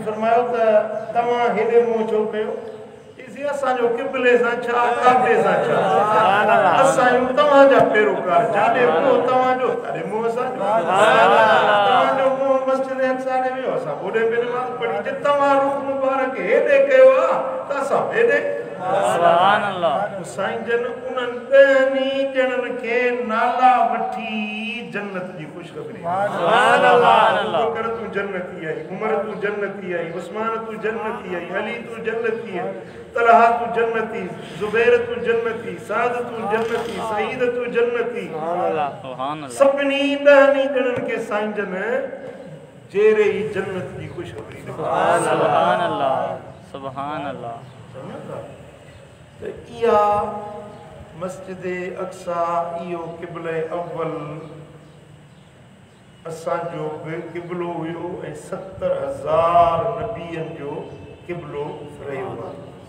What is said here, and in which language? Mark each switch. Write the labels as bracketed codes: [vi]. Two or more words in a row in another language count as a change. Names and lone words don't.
[sd] फरमायो त तव्हां हेॾे मुंहुं छो कयो असांजो क़िबले सां छा काबे सां छा असां तव्हांजा पेरोकार जाॾे मुंहुं तव्हांजो ताॾे मुंहुं असांजो तव्हांजो मुंहुं मस्जिद अक्सा ॾे वियो असां ओॾे बि निमाज़ पढ़ी जे तव्हां रुख मुबारक हेॾे कयो आहे त असां हेॾे सुभान अल्लाह साईं जन उन्हनि 10 ॼणनि खे नाला वठी जन्नत जी ख़ुशख़बरी [ar] سبحان الله [sd] बकर तू जन्नती आई उमर तू जन्नती आई उस्मान तू जन्नती आई अली तू जन्नती आई तलहा तू जन्नती जुबैर तू जन्नती साद तू जन्नती सईद तू जन्नती सुभान अल्लाह सभिनी 10 ॼणनि खे साईं जन जेरे ई जन्नत जी ख़ुशख़बरी [ar] سبحان الله سبحان الله [sd] त इहा मस्जिद अक्सा इहो क़िबले अव्वल असांजो बि क़िबलो हुयो ऐं 70,000 नबियनि जो क़िबलो रहियो आहे